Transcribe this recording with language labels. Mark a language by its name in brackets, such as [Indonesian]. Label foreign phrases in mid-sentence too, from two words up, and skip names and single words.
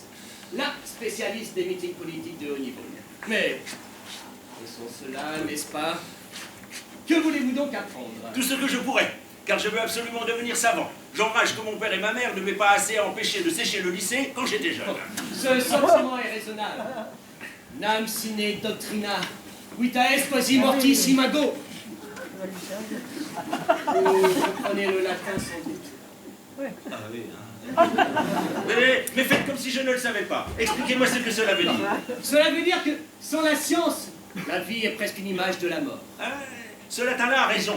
[French] La spécialiste des meetings politiques de haut niveau. Mais, laissons cela, n'est-ce pas? Que voulez-vous donc apprendre? Tout ce que je pourrais, car je veux absolument devenir savant. J'enrage que mon père et ma mère ne m'aient pas assez empêché de sécher le lycée quand j'étais jeune. Ce sentiment est raisonnable. [Latin] Nam sine doctrina, vita est quasi mortis imago. [French] Vous comprenez le latin sans doute. Ah oui, hein. Mais faites comme si je ne le savais pas. Expliquez-moi ce que cela veut dire. Cela veut dire que sans la science, la vie est presque une image de la mort. Ah, cela t'a là raison.